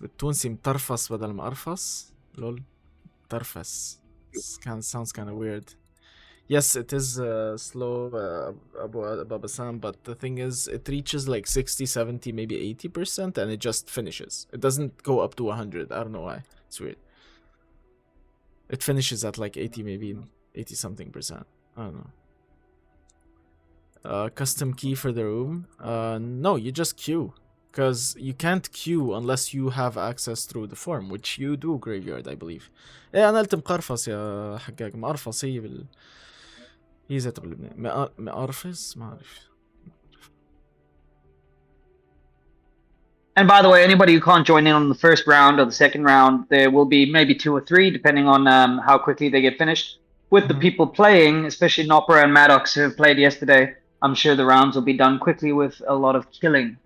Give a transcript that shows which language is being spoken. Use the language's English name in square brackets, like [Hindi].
[Arabic] بالتونسي مطرفس بدل ما أرفس. لول. طرفس. [English] Sounds kind of weird. Yes, it is slow, Abu Babasan, but the thing is, it reaches like 60, 70, maybe 80%, and it just finishes. It doesn't go up to 100. I don't know why. It's weird. It finishes at like 80, maybe 80 something percent. I don't know. Custom key for the room? No, you just queue. Because you can't queue unless you have access through the form, which you do, Graveyard, I believe. [Arabic] إيه أنا قلت مقرفص يا حقاق. مقرفص هي هي ذاتها باللبنان. مقرفص ما أعرف. [English] And by the way, anybody who can't join in on the first round or the second round, there will be maybe 2 or 3, depending on how quickly they get finished. With the people playing, especially Nopra and Maddox who have played yesterday, I'm sure the rounds will be done quickly with a lot of killing.